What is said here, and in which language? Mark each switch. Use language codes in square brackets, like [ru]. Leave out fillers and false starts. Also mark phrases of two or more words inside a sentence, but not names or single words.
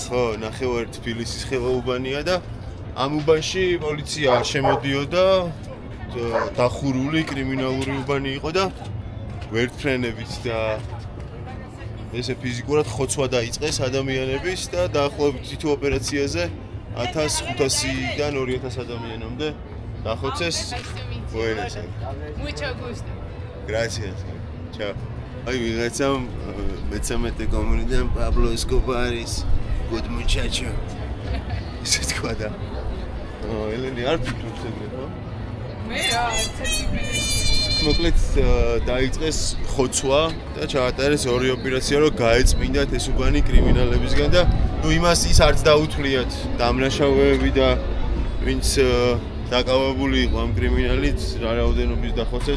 [ka] ხო, ნახევარი თბილისის ხელაუბანია და ამ უბანში პოლიცია არ შემოდიოდა, დახურული კრიმინალური უბანი იყო და ვერტფრენებით და ესე ფიზიკურად ხოცვა დაიწყეს ადამიანების და დაახლოებით თითო ოპერაციაზე 1500-დან 2000 ადამიანამდე დახოცეს. [es] Buenas. Mucho gusto. Gracias. Chao. Ay, [ka] ვიღაცამ მე-13 კომუნიდან პაბლო ესკობარის good muchacho. ისე თქვა და ელენი არ ფიქრობს ეგრე, ხო? მე რა, ცეციფრენე. მოკლედ დაიწყეს ხოცვა და ჩაატარეს ორი ოპერაცია, რომ გაეწმინდათ ეს უბანი კრიმინალებისგან და ნუ იმას ის არც დაუთვლიათ დამნაშავეები და ვინც დაკავებული იყო ამ კრიმინალით, რა რაოდენობის დახოცეს.